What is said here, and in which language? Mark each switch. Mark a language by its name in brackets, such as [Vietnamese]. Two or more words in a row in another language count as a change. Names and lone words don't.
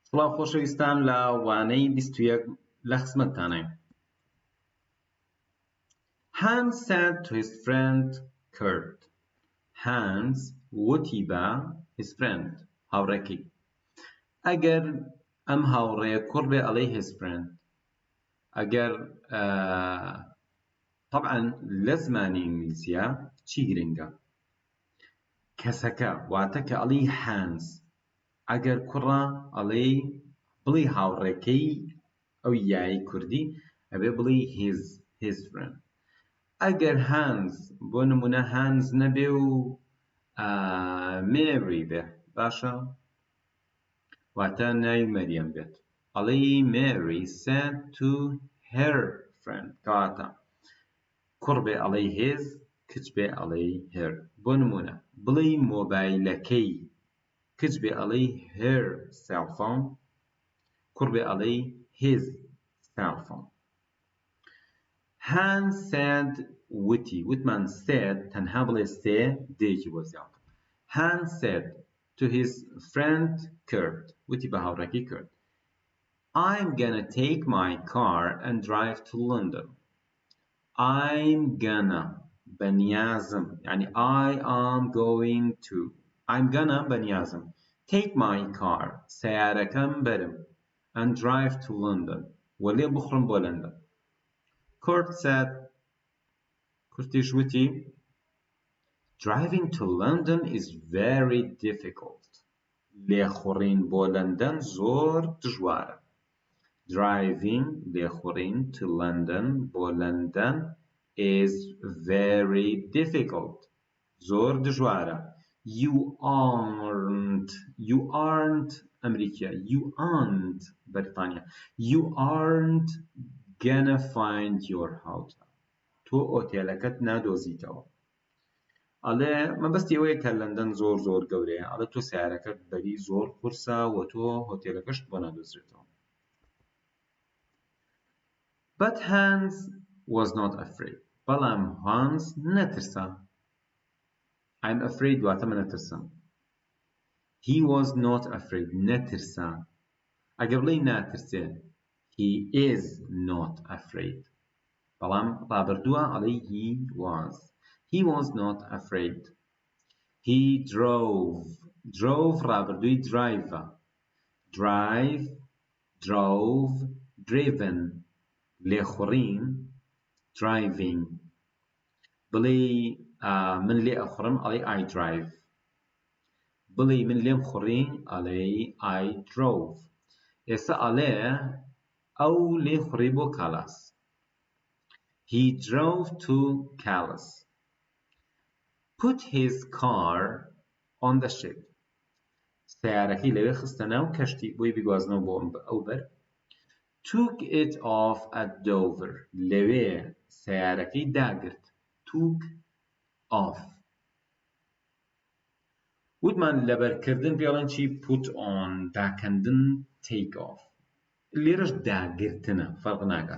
[Central Kurdish] سڵاو خۆشەویستان لە وانەی 21 لە خزمەتتانین. [English] Hans said to his friend Kurt. [Central Kurdish] Hans وتی بە [English] his friend [Central Kurdish] هاوڕێکی. ئەگەر ئەم هاوڕێیە کوڕ بێ ئەڵێی [English] his friend. [Central Kurdish] ئەگەر طبعا لە زمانی ئینگلیزیە چی گرنگە؟ کەسەکە واتە کە ئەڵێی Hans. ئەگەر کوڕە ئەڵێی بڵێ هاوڕێکەی ئەو یایی کوردی ئەبێ بڵێ [English] his friend. [Central Kurdish] ئەگەر Hans بۆ نمونە Hans نەبێ و Mary بێ باشە واتە ناوی مەریەم بێت ئەڵێی [English] Mary said to her friend [Central Kurdish] کەواتە کوڕ بێ ئەڵێی his کچ بێ ئەڵێی her. بۆ نمونە بڵێ مۆبایلەکەی کچ بێ ئەڵێی [English] her cell phone [Central Kurdish] کوڕ بێ ئەڵێی [English] his cell phone. [Central Kurdish] Hans said وتی وتمان said تەنها بڵێ سێ دێکی بۆ زیاتر. [English] Hans said to his friend Kurt [Central Kurdish] وتی بە هاوڕێکی [English] Kurt I'm gonna take my car and drive to London. I'm gonna [Central Kurdish] بەنیازم يعني [English] I am going to I'm gonna بەنیازم take my car [Central Kurdish] سیارەکەم بەرم [English] and drive to London [Central Kurdish] وەلێ بخڕم بۆ لەندەن. [English] Kurt said [Central Kurdish] کورتیش وتی [English] driving to London is very difficult. [Central Kurdish] لێخوڕین بۆ لەندەن زۆر دژوارە. [English] Driving لێخوڕین to London [Central Kurdish] بۆ لەندەن [English] is very difficult. [Central Kurdish] زۆر دژوارە. [English] You aren't ئەمریکا. You aren't بەریتانیا. You aren't gonna find your hotel. [Central Kurdish] تۆ ئۆتێلەکەت نادۆزیتەوە. ئەڵێ مەبەستی ئەوەیە کە لەندەن زۆر گەورەیە ئەڵێ تۆ سیارەکەت بەری زۆر قورسە و تۆ هۆتێلەکەشت بۆ نادۆزرێتەوە. [English] But Hans was not afraid. [Central Kurdish] بەڵام Hans نەترسا. [English] I'm afraid [Central Kurdish] واتە من نەترسم. [English] He was not afraid. [Central Kurdish] نەترسا. ئەگەر بڵێی ناترسێ [English] he is not afraid. [Central Kurdish] بەڵام ڕابردووە ئەڵێی [English] he was not afraid. He drove [Central Kurdish] ڕابردووی [English] drive drove driven [Central Kurdish] لێخوڕین driving بڵێ من لێ ئەخوڕم ئەڵێی [English] I drive [Central Kurdish] بڵێ من لێم خوڕی ئەڵێی [English] I drove. [Central Kurdish] ئێستا ئەڵێ ئەو لێ خوڕی بۆ کالاس. [English] He drove to Calais. Put his car on the ship. [Central Kurdish] سیارەکەی لەوێ خستە ناو کەشتی بۆی بیگوازنەوە بۆ ئەو بەر. [English] Took it off at Dover. [Central Kurdish] لەوێ سیارەکەی داگرت. [English] Took off. [Central Kurdish] وتمان لەبەرکردن پێڵێن چی [English] put on [Central Kurdish] داکەندن [English] take off. [Central Kurdish] لێرەش داگرتنە فەرق ناکات.